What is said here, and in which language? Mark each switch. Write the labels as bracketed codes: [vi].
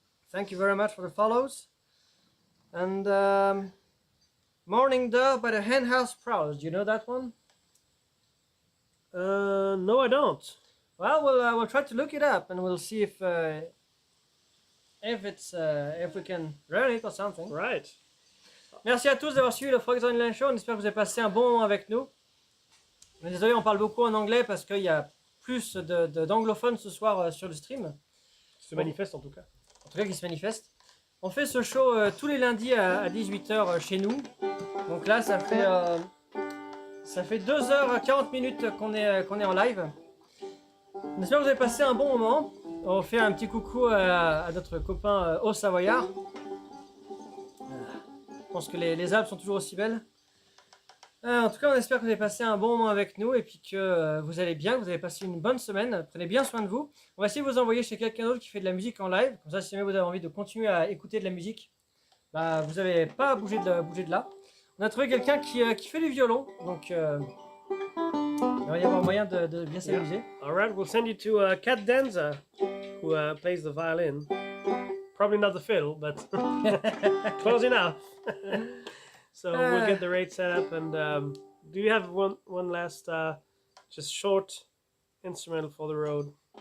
[en] Thank you very much for the follows. And Morning Dove by the Hen House Prowls. Do you know that one? No, I don't. Well, we'll try to look it up, and we'll see if we can learn it or something. Right. [fr] Merci à tous d'avoir suivi le Frogs on Liens show. On espère que vous avez passé un bon moment avec nous. Mais désolé, on parle beaucoup en anglais parce qu'il y a plus d'anglophones ce soir sur le stream. Qui se manifeste en tout cas. En tout cas, qui se manifestent. On fait ce show tous les lundis à 18h chez nous. Donc là, ça fait 2h40 qu'on est en live. On espère que vous avez passé un bon moment. On fait un petit coucou à notre copain Haut-Savoyard. Je pense que les Alpes sont toujours aussi belles. En tout cas, on espère que vous avez passé un bon moment avec nous et puis que vous allez bien, que vous avez passé une bonne semaine. Prenez bien soin de vous. On va essayer de vous envoyer chez quelqu'un d'autre qui fait de la musique en live. Comme ça, si jamais vous avez envie de continuer à écouter de la musique, bah, vous n'avez pas à bouger de là. On a trouvé quelqu'un qui fait du violon. Donc, il va y avoir moyen de bien s'amuser. [en] All right, we'll send you to Kat Danza, who plays the violin. Probably not the fiddle, but close enough. So we'll get the rate set up. And do you have one last just short instrumental for the road?